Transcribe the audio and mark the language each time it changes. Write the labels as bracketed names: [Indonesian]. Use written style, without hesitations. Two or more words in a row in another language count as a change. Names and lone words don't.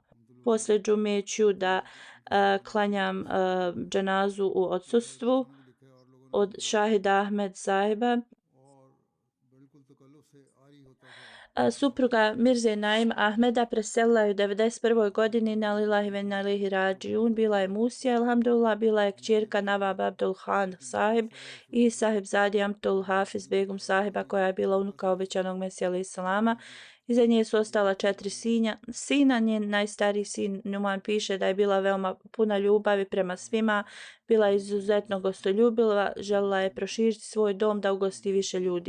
[Bosnian] Poslije džume ću da klanjam dženazu u odsustvu od Šahida Ahmed sahiba. Supruga Mirze Naim Ahmeda preselila je u 91. godini na [Arabic] لله وإنا إليه راجعون. [Bosnian] Bila je Musija, alhamdulillah, bila je kćerka Nawab Abdul Khan sahib i sahib Zadi Amtul Hafiz Begum sahiba koja je bila unuka obećanog Mesija alejhi selama. Iza nje su ostala 4 sina. Njen najstariji sin Numan piše da je bila veoma puna ljubavi prema svima, bila je izuzetno gostoljubiva, željela je proširiti svoj dom da ugosti više ljudi.